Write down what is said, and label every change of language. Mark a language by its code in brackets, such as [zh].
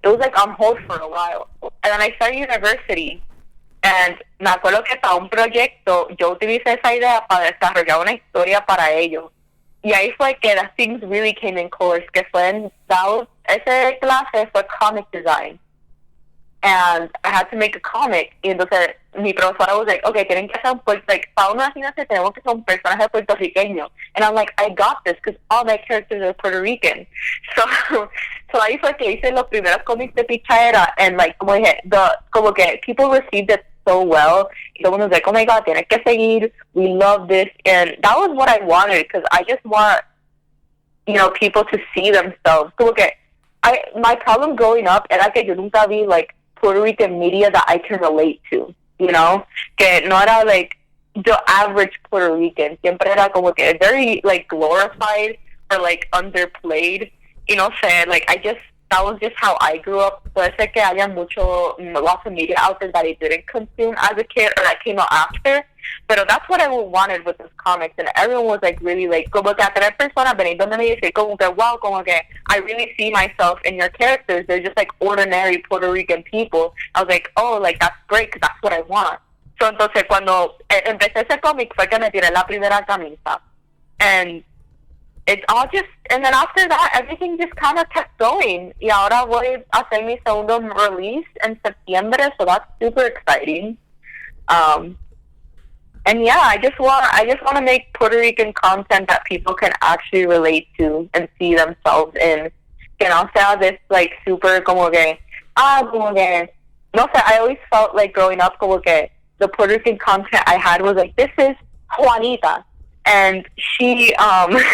[en] It was like on hold for a while. And then I started university. [es] And me acuerdo que para un proyecto yo utilicé esa idea para desarrollar una historia para ellos. Y ahí fue que [en] the things really came in course, [es] que fue en ese clase fue comic design. [en] And I had to make a comic. [es] Y entonces mi profesora [en] was like, okay, [es] tienen que hacer like, para una asignación tenemos que ser un personaje puertorriqueño. [en] And I'm like, I got this, because all my characters are Puerto Rican. [es] So ahí fue que hice los primeros cómics de Pichaera. [en] And like, [es] como dije, como que [en] people received it so well. Someone was like, oh my god, [es] tienes que seguir. [en] We love this. And that was what I wanted, because I just want, people to see themselves. Como que my problem growing up [es] era que yo nunca vi [en] like Puerto Rican media that I can relate to, que no era like the average Puerto Rican, [es] siempre era como que [en] very like glorified or like underplayed, like that was just how I grew up. [es] Puede ser que haya [en] lots of media out there that I didn't consume as a kid or that came out after, but that's what I wanted with this comics, and everyone was like really like, como que [es] a tres personas venir donde me dice [en] como que wow, como que I really see myself in your characters. They're just like ordinary Puerto Rican people. I was like, oh, like that's great, because that's what I want. So [es] entonces cuando empecé ese cómic fue que me tiré la primera camisa, [en] and it's all just, and then after that everything just kind of kept going. [es] Y ahora voy a hacer mi segundo release en septiembre, [en] so that's super exciting. And yeah, I just want to make Puerto Rican content that people can actually relate to and see themselves in. Que no sea this like super [es] como que no sé, [en] I always felt like growing up como que the Puerto Rican content I had was like, this is Juanita, and she está